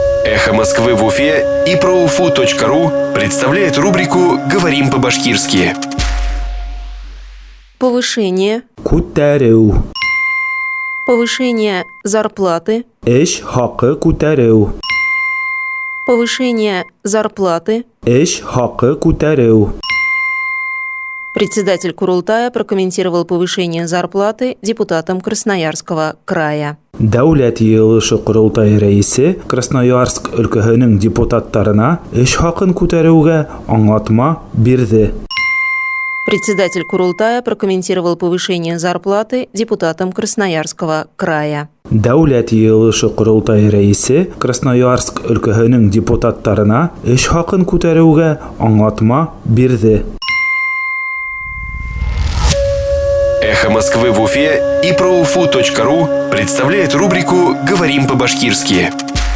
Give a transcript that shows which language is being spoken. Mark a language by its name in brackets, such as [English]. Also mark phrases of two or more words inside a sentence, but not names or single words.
[Russian] Эхо Москвы в Уфе и ProUFU.ру представляет рубрику «Говорим по-башкирски». Повышение. [Bashkir] Күтәрү. [Russian] Повышение зарплаты. [Bashkir] Эш хакы күтәрү. [Russian] Повышение зарплаты. [Bashkir] Эш хакы күтәрү. [Russian] Председатель Курултая прокомментировал повышение зарплаты депутатам Красноярского края. [Bashkir] Дәүләт йыелышы Курултай рәисе Красноярск өлкәһенең депутаттарына эш хакын күтәрүгә аңлатма бирде. [Russian] Председатель Курултая прокомментировал повышение зарплаты депутатам Красноярского края. [Bashkir] Дәүләт йыелышы Курултай рәисе Красноярск өлкәһенең депутаттарына эш хакын күтәрүгә аңлатма бирде. [Russian] Эхо Москвы в Уфе и ProUFU.ру представляет рубрику «Говорим по-башкирски».